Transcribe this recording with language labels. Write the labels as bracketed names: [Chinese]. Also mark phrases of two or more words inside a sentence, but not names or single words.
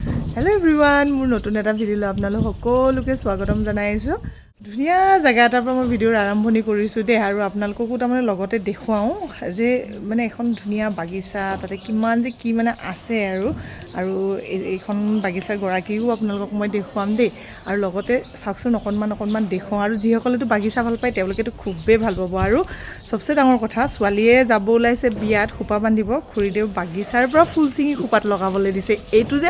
[English] hello everyone [Assamese] মোৰ নতুন এটা ভিডিঅ' আপোনালোক সকলোকে স্বাগতম জনাইছো ধুনিয়া জায়গা এটাৰ পৰা মই ভিডিঅ'ৰ আৰম্ভণি কৰিছো দে আৰু আপোনালোককো তাৰমানে লগতে দেখুৱাও যে মানে এখন ধুনিয়া বাগিচা তাতে কিমান যে কি মানে আছে আৰু এইখন বাগিচাৰ গৰাকীও আপোনালোকক মই দেখুৱাম দে আৰু লগতে চাওকচোন অকনমান দেখুৱাও আৰু যিসকলেতো বাগিচা ভাল পায় তেওঁলোকেতো খুবেই ভাল পাব আৰু সবচে ডাঙৰ কথা ছোৱালীয়ে যাব ওলাইছে বিয়াত খোপা বান্ধিব খুৰীদেউ বাগিচাৰ পৰা ফুল চিঙি খোপাত লগাবলৈ দিছে এইটো যে